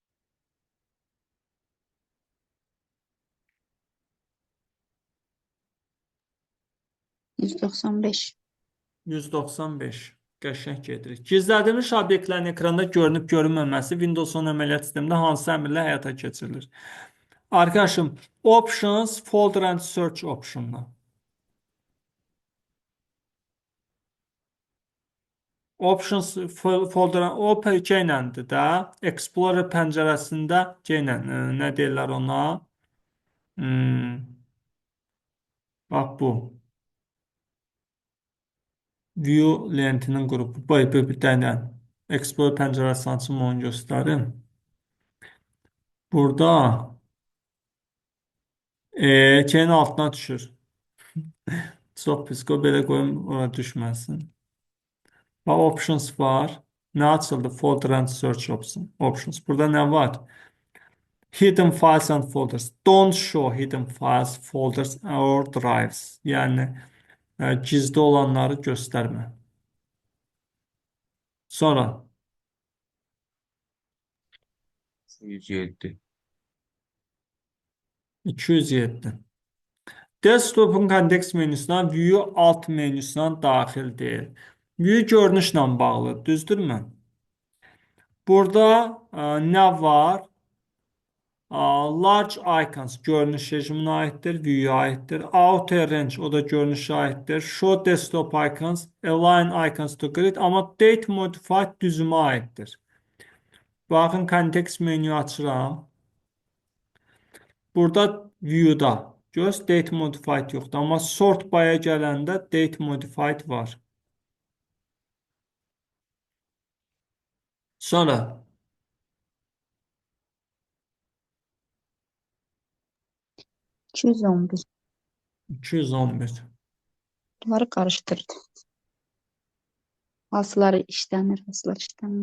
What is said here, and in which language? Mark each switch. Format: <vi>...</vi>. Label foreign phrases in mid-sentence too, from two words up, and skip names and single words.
<az>195. 195. Qəşəng gedirik. Gizlədilmiş obyektlərin ekranda görünüb görünməməsi Windows 10 əməliyyat sistemində hansı əmrlə həyata keçirilir? Arkadaşım,</az> <en>Options, Folder and Search optionla. Options folder</en> <az>o C iləndir də. Explorer pəncərəsində C ilə nə deyirlər ona? Bax bu. View lentinin qrupu. Bir dənə. Explorer pəncərəsini açım onu göstərim. Burada C-nin altına düşür. Çox pis. Belə qoyum ora düşməsin. Bax options var. Nə açıldı?</az> <en>Folder and search options.</en> <az>Burada nə var?</az> <en>Hidden files and folders. Don't show hidden files, folders or drives.</en> <az>Yəni gizli olanları göstərmə. Sonra 107. 207. Desktop'un kontekst menüsünə view alt menüsünə daxil deyil. View görünüşlə bağlı, düzdürmü? Burada nə var?</az> <en>Large icons</en> <az>görünüş rejiminə aiddir, view-ya aiddir.</az> <en>Outer range</en> <az>o da görünüşə aiddir.</az> <en>Show desktop icons, align icons to grid, amma date modified</en> <az>düzümə aiddir. Baxın kontekst menü açıram. Burada view-da göz</az> <en>date modified</en> <az>yoxdur, amma</az> <en>sort by-</en> <az>a gələndə</az> <en>date modified</en> <az>var. Sonra 211. 211. Bunları qarışdırdı. Hansıları işlənir, hansıları işlənmir.</az>